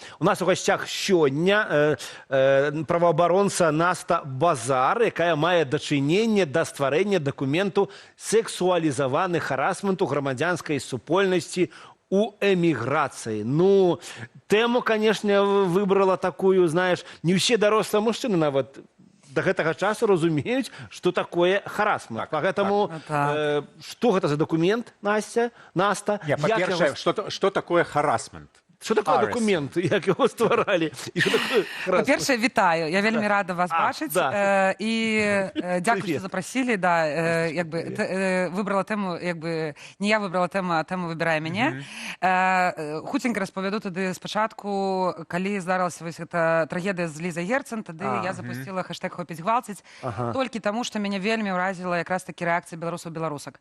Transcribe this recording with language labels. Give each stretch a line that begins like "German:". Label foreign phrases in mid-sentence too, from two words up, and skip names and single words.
Belarusian: У нас у гостях сёння праваабаронца Наста Базар, якая мае дачыненне да стварэння дакументу сексуалізаваны харасменту грамадзянскай супольнасці у эміграцыі. Ну, тэму, канешне, выбрала такую, знаеш, не ўсе дарослыя мужчыны нават до гэтага часу разумеюць, што такое харасмент. Поэтому, што гэта за дакумент, Наста? Па-першае, што такое харасмент?
Ukrainian: Що таке документ, як його створали? По-перше, вітаю. Я вельми рада вас бачити. І дякую, що запросили. Вибрала тему, не я вибрала тему, а тему вибирає мене. Хутенько розповіду тоді спочатку, коли здарилася ось ця трагедія з Лізою Герцен, тоді я запустила хештег «Хопіть гвалтить», тільки тому, що мене вельми вразила якраз таки реакція білорусів-білорусок.